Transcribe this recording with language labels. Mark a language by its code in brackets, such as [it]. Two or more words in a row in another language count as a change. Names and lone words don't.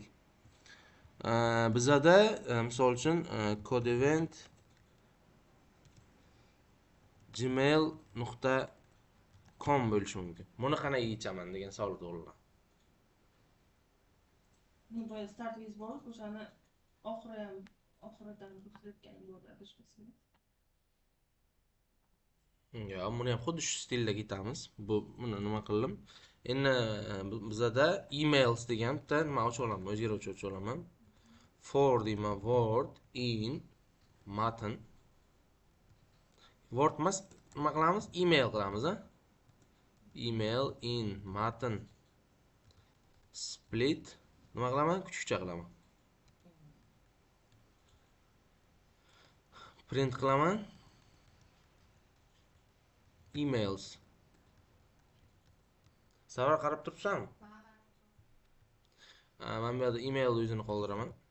[uz] Bizada misol uchun codevent gmail.com bo'lishi mumkin. Buni qanday yechaman degan savol tug'iladi. Bu [en] start with [uz] bor, o'shani oxiridan o'tkazayotgan bo'ladi adashmasam. Yo'q, buni ham xuddi shu stilda ketamiz. Buni nima qildim? Endi bizada emails degan bitta nima ochib olaman, o'zgaruvchi ochib olaman. For deyman, [en] word in matn. [uz] Word emas, nima qilamiz? Email qilamiz, a? [en] Email in [uz] matn split nima qilaman? Kuchukcha qilaman. Print qilaman. Emails. Savol qarab turibsanmi? Men bu yerda email o'zini qoldiraman.